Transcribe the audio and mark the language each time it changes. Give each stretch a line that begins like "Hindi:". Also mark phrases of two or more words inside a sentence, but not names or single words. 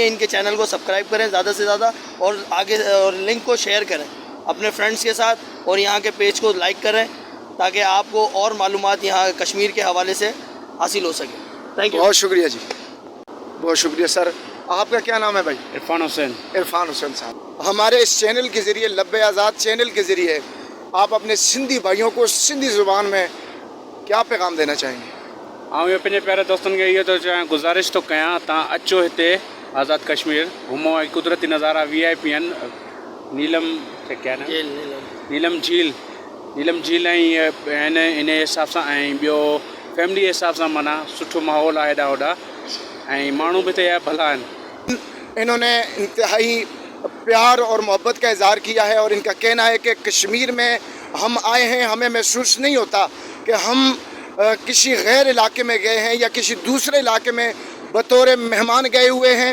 Urdu: ان کے چینل کو سبسکرائب کریں زیادہ سے زیادہ اور آگے اور لنک کو شیئر کریں اپنے فرینڈز کے ساتھ، اور یہاں کے پیج کو لائک کریں تاکہ آپ کو اور معلومات یہاں کشمیر کے حوالے سے حاصل ہو سکے.
English: thank you.
Urdu: بہت شکریہ جی، بہت شکریہ سر. آپ کا کیا نام ہے بھائی? इरफान हुसैन। इरफान हुसैन साहब। ہمارے اس چینل کے ذریعے، لبِ آزاد چینل کے ذریعے، آپ اپنے سندھی بھائیوں کو سندھی زبان میں کیا پیغام دینا چاہیں گے?
Sindhi: आउं इहो पंहिंजे प्यारे दोस्तनि खे इहो थो चाहियां, गुज़ारिश थो कयां, तव्हां अचो हिते आज़ाद कश्मीर, घुमो, ऐं कुदरती नज़ारा VIP आहिनि। नीलम क्या न नीलम झील ऐं आहिनि, इन हिसाब सां, ऐं ॿियो फैमिली जे हिसाब सां माना सुठो माहौल आहे हेॾा होॾा, ऐं माण्हू बि त भला आहिनि।
Urdu: انہوں نے انتہائی پیار اور محبت کا اظہار کیا ہے اور ان کا کہنا ہے کہ کشمیر میں ہم آئے ہیں، ہمیں محسوس نہیں ہوتا کہ ہم کسی غیر علاقے میں گئے ہیں یا کسی دوسرے علاقے میں بطور مہمان گئے ہوئے ہیں.